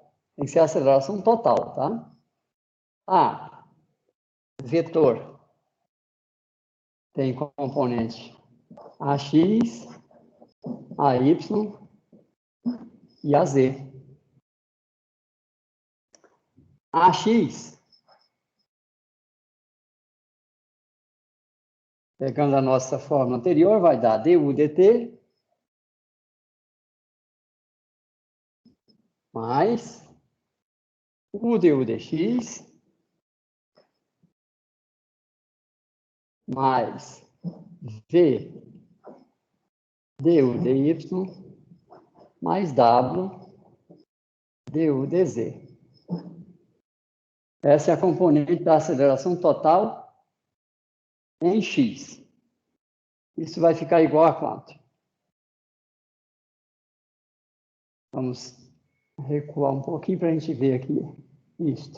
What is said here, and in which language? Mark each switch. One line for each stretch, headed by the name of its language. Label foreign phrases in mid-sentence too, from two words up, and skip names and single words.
Portuguese: Tem que ser a aceleração total, tá? A, vetor, tem componente AX, AY e AZ. AX, pegando a nossa fórmula anterior, vai dar du dt mais u du dx mais v du dy mais w du dz. Essa é a componente da aceleração total em x. Isso vai ficar igual a quanto? Vamos recuar um pouquinho para a gente ver aqui isto.